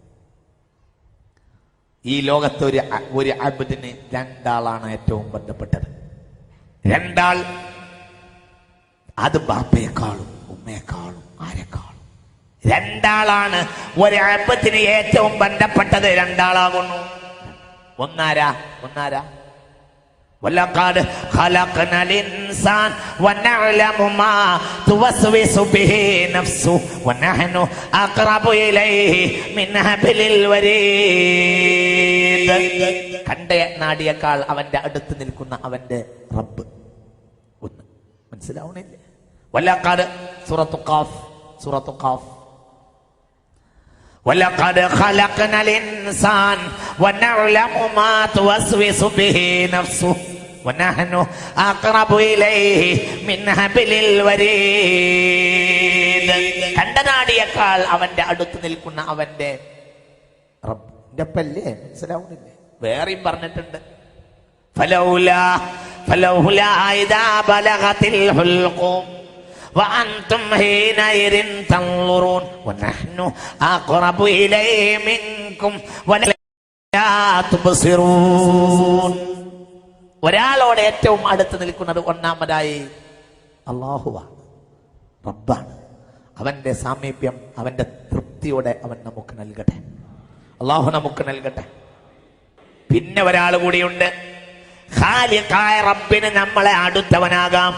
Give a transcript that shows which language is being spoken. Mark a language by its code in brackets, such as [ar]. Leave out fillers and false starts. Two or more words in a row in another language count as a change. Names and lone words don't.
[ml] ഈ ലോകത്ത് ഒരു അബ്ദിന് രണ്ടാളാണ് ഏറ്റവും ബന്ധപ്പെട്ടത്. രണ്ടാൾ. അത് ബാപ്പയെക്കാളും ഉമ്മയെക്കാളും ആരെക്കാളും രണ്ടാളാണ് ഒരു അബ്ദിന് ഏറ്റവും ബന്ധപ്പെട്ടത്. രണ്ടാളാകുന്നു. ഒന്നാരാ? [ar] وَلَقَدْ خَلَقْنَا الْإِنسَانَ وَنَعْلَمُ مَا تُوَسْوِسُ بِهِ نَفْسُهُ وَنَحْنُ أَقْرَبُ إِلَيْهِ مِنْ حَبْلِ الْوَرِيدِ. [ml] കണ്ട നാടിയേക്കാൾ അവന്റെ അടുത്ത് നിൽക്കുന്ന അവന്റെ റബ്ബ് ഒന്ന്. മനസ്സിലാവണില്ലേ? വലഖദ് സൂറത്തു ഖാഫ് [ar] وَلَقَدْ خَلَقْنَا الْإِنسَانَ وَنَعْلَمُ مَا تُوَسْوِسُ بِهِ نَفْسُهُ وَنَحْنُ أَقْرَبُ إِلَيْهِ مِنْ حَبْلِ الْوَرِيدِ. [ml] കണ്ടനാടിയേക്കാൾ അവന്റെ അടുത്ത് നിൽക്കുന്ന അവന്റെ റബ്ബിന്റെ പല്ലേ. മനസ്സിലാവുന്നില്ലേ? വേറെയും പറഞ്ഞിട്ടുണ്ട്. [ar] فَلَوْلَا إِذَا بَلَغَتِ الْحُلْقُومَ وأنتم حينئذ تنظرون ونحن أقرب إليه منكم ولا تبصرون. [ml] ഒരാളോട് ഏറ്റവും അടുത്ത് നിൽക്കുന്നത് ഒന്നാമതായി അല്ലാഹുവാണ്, റബ്ബാണ്. അവന്റെ സാമീപ്യം, അവന്റെ തൃപ്തിയോടെ അവൻ നമുക്ക് നൽകട്ടെ. അല്ലാഹു നമുക്ക് നൽകട്ടെ. പിന്നെ ഒരാൾ കൂടിയുണ്ട്. ഖാലിഖായ റബ്ബിന് നമ്മളെ അടുത്തവനാകാം.